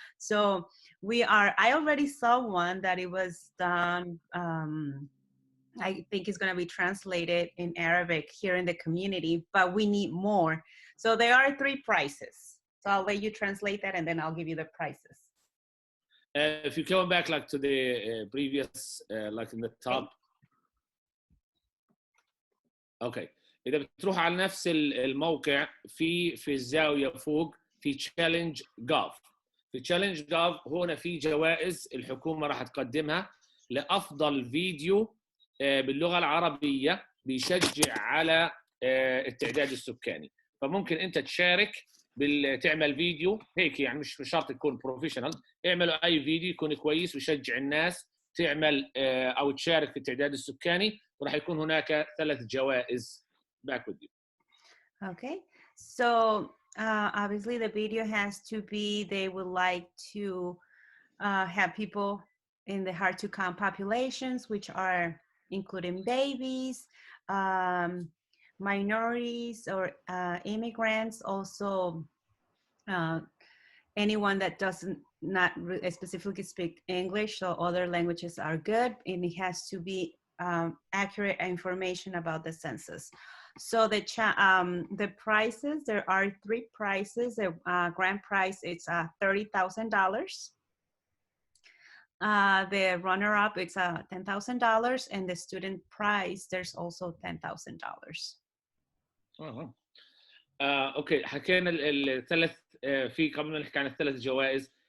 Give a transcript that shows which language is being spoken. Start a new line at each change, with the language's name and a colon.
English: So I already saw one that it was done, I think it's going to be translated in Arabic here in the community, but we need more. So there are 3 prices. So I'll let you translate that, and then I'll give you the prices. If you come back like to the previous, like in the top. Okay.
Arabic: إذا بتروح على نفس الموقع في الزاوية فوق في challenge.gov. في challenge.gov هنا في جوائز الحكومة راح تقدمها لأفضل فيديو باللغة العربية بيشجع على التعداد السكاني. فممكن أنت تشارك تعمل فيديو هيك، يعني مش شرط يكون بروفيشنال، اعملوا أي فيديو يكون كويس ويشجع الناس تعمل أو تشارك في التعداد السكاني، وراح يكون هناك 3 جوائز.
English: Back with you. Okay, so obviously the video has to be, they would like to have people in the hard to count populations, which are including babies, minorities or immigrants, also anyone that doesn't not specifically speak English, so other languages are good, and it has to be accurate information about the census. So the prices, there are 3 prices. The grand prize, it's $30,000. The runner-up, it's $10,000, and the student prize, there's also $10,000.
Arabic: اوكي، حكينا الثلاث في قبل ما نحكي عن الثلاث جوائز.